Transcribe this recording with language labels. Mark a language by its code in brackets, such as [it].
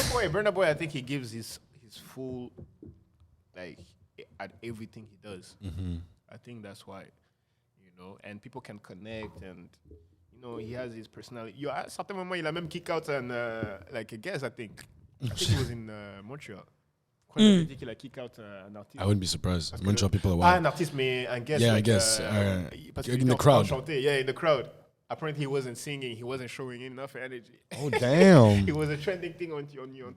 [en] Burna Boy, I think he gives his full, like, at everything he does. I think that's why, you know, and people can connect, and you know, he has his personality. Yo, [fr] à certain moment, il a même [en] kick out and like a guest. I think he was in Montreal. [fr] Quand il a dit qu'il a kick out un artiste. [en] I wouldn't be surprised. Montreal people are wild. [fr] Un artiste, mais un guest. [en] Yeah, like, I guess. In the crowd. Yeah, in the crowd. Apparently, he wasn't singing. He wasn't showing enough energy. Oh, damn. It was a trending thing on Twitter.